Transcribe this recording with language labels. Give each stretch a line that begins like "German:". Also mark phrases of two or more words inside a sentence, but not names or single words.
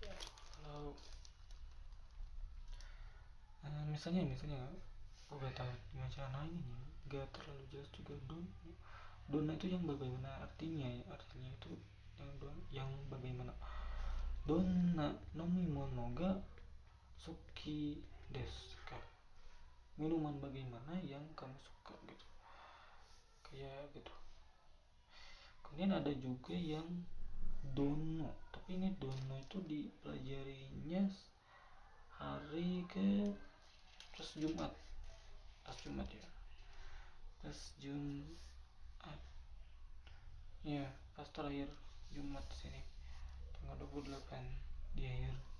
Indonesian: Kalau misalnya gue gak tahu gimana cara nanya, gak terlalu jelas juga. Donna itu yang bagaimana artinya ya, artinya itu yang bagaimana.
Japanese: どんな飲み物が好きですか,
Indonesian: minuman bagaimana yang kamu suka gitu, kayak gitu. Kemudian ada juga yang dono, tapi ini dono itu dipelajarinya hari ke pas Jumat ya, pas Jumat ya, pas terakhir Jumat sini tanggal 28 di akhir.